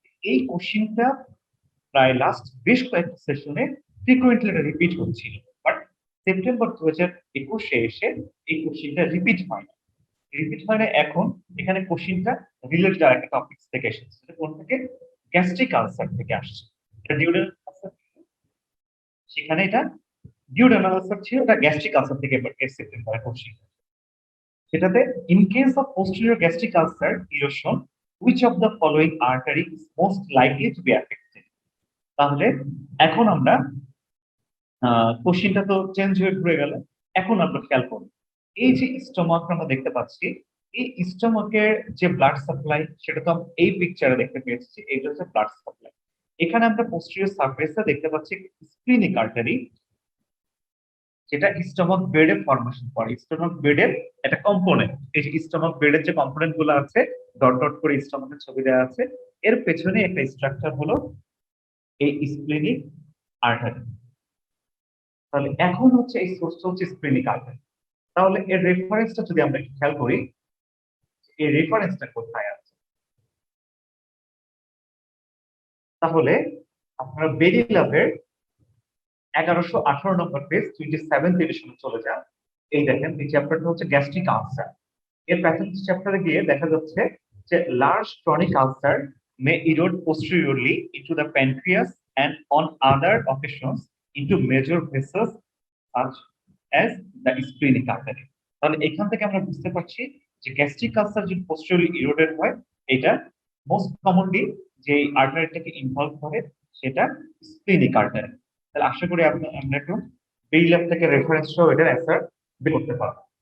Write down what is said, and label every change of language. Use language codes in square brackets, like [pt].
[bn] এই কোশ্চেনটা প্রায় লাস্ট বেশ কয়েকটা সেশনে ফ্রিকুয়েন্টলি রিপিট হচ্ছিল, বাট সেপ্টেম্বর 2021-এ এসে এই কোশ্চেনটা রিপিট হয় না। রিপিট হয় না এখন, এখানে কোশ্চেনটা রিলেটেড আর একটা টপিক থেকে এসেছে, সেটা কোন থেকে? গ্যাস্ট্রিক আলসার থেকে আসছে। এটা ডিওডেনাল আলসার, সেখানে এটা ডিওডেনাল আলসার ছিল, এটা গ্যাস্ট্রিক আলসার থেকে সেপ্টেম্বরে কোশ্চেন। সেটাতে [en] In case of posterior gastric ulcer erosion which of the following artery is most likely to be affected? [bn] তাহলে এখন আমরা কোশ্চেনটা তো চেঞ্জ হয়ে ঘুরে গেল। এখন আমরা খেয়াল করি, এই যে স্টমাক আমরা দেখতে পাচ্ছি, এই স্টমাকের যে ব্লাড সাপ্লাই সেটা তো আমরা এই পিকচারে দেখতে পেয়েছি, এইটা হচ্ছে ব্লাড সাপ্লাই। এখানে আমরা পোস্টেরিয়র সারফেসে দেখতে পাচ্ছি স্প্লিনিক আর্টারি, যেটা স্টমাক বেডে ফরমেশন করে। স্টমাক বেডের একটা কম্পোনেন্ট, এই যে স্টমাক বেডের যে কম্পোনেন্ট গুলো আছে, ডট ডট করে স্টমাকের ছবি দেওয়া আছে, এর পেছনে একটা স্ট্রাকচার হলো এই স্প্লেনিক আর্টারি। তাহলে এখন হচ্ছে এই সোর্সটা হচ্ছে স্প্লেনিক আর্টারি। তাহলে এর রেফারেন্সটা যদি আমরা একটু খেয়াল করি, এই রেফারেন্সটা কোথায় আছে, তাহলে আপনারা বেরিলাভের 1118 নম্বর পেজ 27 এডিশনে চলে যান। এই দেখেন এই চ্যাপ্টারটা হচ্ছে গ্যাস্ট্রিক আলসার। এর প্যাথোলজি চ্যাপ্টারে গিয়ে দেখা যাচ্ছে যে [en] Large chronic ulcer may erode posteriorly into the pancreas and on other occasions into major vessels such as the splenic artery। [bn] তাহলে এখান থেকে আমরা বুঝতে পারছি যে গ্যাস্ট্রিক আলসার যদি পোস্টেরিয়রলি ইরোডেড হয়, এটা মোস্ট কমনলি যে আর্টারিটাকে ইনভলভ করে সেটা স্প্লেনিক আর্টারি। তাহলে আশা করি আমরা একটু বেইলাভ থেকে রেফারেন্স সহ এটার অ্যান্সার বের করতে পারবো।